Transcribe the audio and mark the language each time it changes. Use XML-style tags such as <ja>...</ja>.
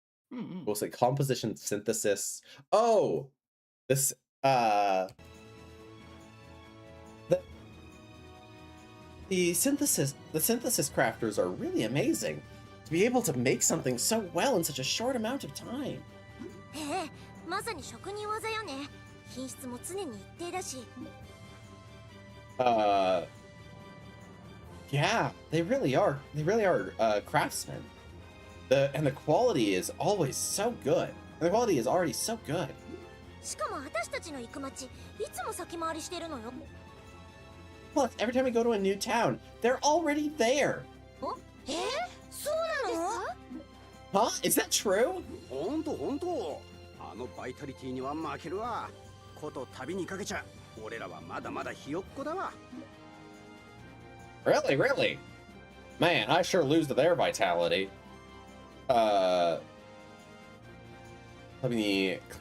<en>We'll say composition synthesis. Oh, this the synthesis crafters are really amazing. To be able to make something so well in such a short amount of time.</en> <ja>へえ、まさに職人技よね。品質も常に一定だし。</ja> <en>Yeah, they really are craftsmen. And the quality is always so good. The quality is already so good.</en> <ja>しかも私たちの行く町、いつも先回りしてるのよ。</ja> <en>Plus, every time we go to a new town, they're already there.</en> <ja>え、そうなの？</ja> <en>Huh? Is that true?</en> <ja>ほんと。あのバイタリティには負けるわ。こと旅にかけちゃ、俺らはまだまだひよっこだわ。</ja> <en>Really? Man, I sure lose to their vitality. Let me...</en>